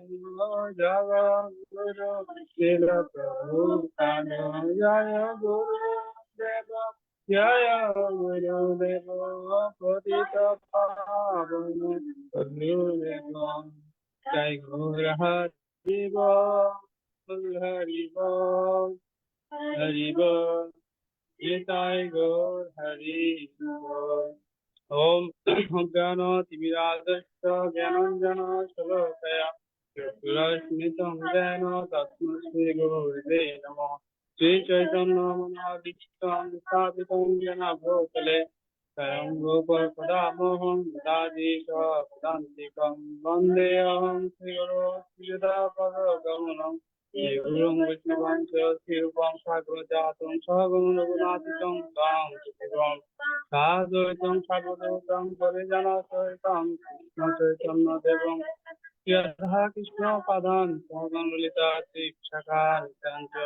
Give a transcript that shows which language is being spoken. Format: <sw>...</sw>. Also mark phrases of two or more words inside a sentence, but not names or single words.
<bn>জগদ্গুরু শিল প্রভুপাদ, জয় গুরুদেব, জয় গুরুদেব, পতিত পাবন গুরুদেব, জয় গৌর হরি বল, হরি বল, হরি বল, নিতাই গৌর হরি বল।</bn> <sa>ওম অজ্ঞানতিমিরান্ধস্য জ্ঞানাঞ্জন শলাকয়া চক্ষুরস্মিলিतं येन তস্मै শ্রীগুরুবে নমঃ। শ্রীচৈতন্যমনোভীষ্টং স্থাপিतं येन भूतले स्वयं रूप सदामोहं ददाति सदान्तिकं। वन्देऽहं श्रीगुरो श्रीयुतापदकमलं श्रीगुरुं वैष्णवं च श्रीरूपं साग्रजातं सहगं रघुनाथितं तं शिवं साद्वैतं सावधूतं परिजनसहितं कृष्णचैतन्यदेवं यथा कृष्णपदान् सहगं ललिता श्रीशाखान्वितां च।</sa>